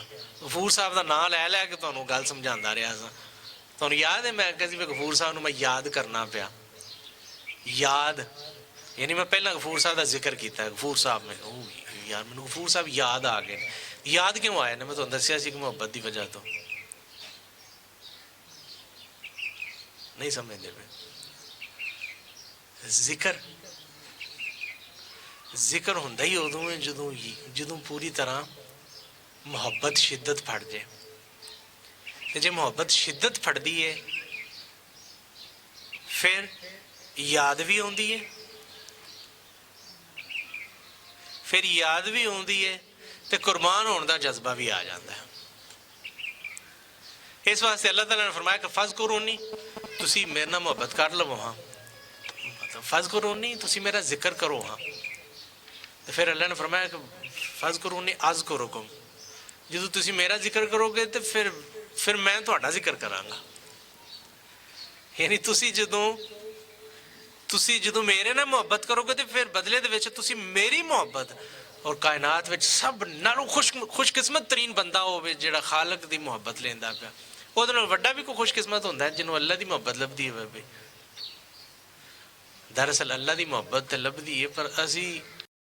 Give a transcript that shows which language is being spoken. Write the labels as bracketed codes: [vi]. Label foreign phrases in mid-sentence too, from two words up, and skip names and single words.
[pa] غفور صاحب دا نام لے کے تانوں گل سمجھاندا رہا سا. تانوں یاد ہے میں کسی غفور صاحب نو میں یاد کرنا پیا یاد یعنی میں پہلا غفور صاحب دا ذکر کیتا ہے غفور صاحب میں یار میں غفور صاحب یاد آ گئے. یاد کیوں آئے نے میں تانوں دسیا سی کہ محبت دی وجہ تو نہیں سمجھدے پے. ذکر ہوندا ہی ادوں ہے جدوں پوری طرح محبت شدت پھڑ جائے. تے جے محبت شدت پھڑ دی ہے پھر یاد بھی ہوندی ہے تے قربان ہونے دا جذبہ بھی آ جاتا ہے. اس واسطے اللہ تعالیٰ نے فرمایا کہ فاذکرونی تسی میرے نال محبت کر لو ہاں مطلب فاذکرونی تسی میرا ذکر کرو ہاں. پھر اللہ نے فرمایا کہ [ar] فاذکرونی اذکرکم [pa] جدوں تسی میرا ذکر کرو گے تو پھر میں تہاڈا ذکر کراں گا. یعنی تسی جدوں میرے نال محبت کرو گے تو پھر بدلے دے وچ تسی میری محبت اور کائنات وچ سب نالوں خوش قسمت ترین بندہ ہوے جڑا خالق دی محبت لیندا پیا. اودے نال وڈا بھی کوئی خوش قسمت ہوندا ہے جنوں اللہ دی محبت لبدی ہوے. دراصل اللہ دی محبت تے لبدی ہے پر اسی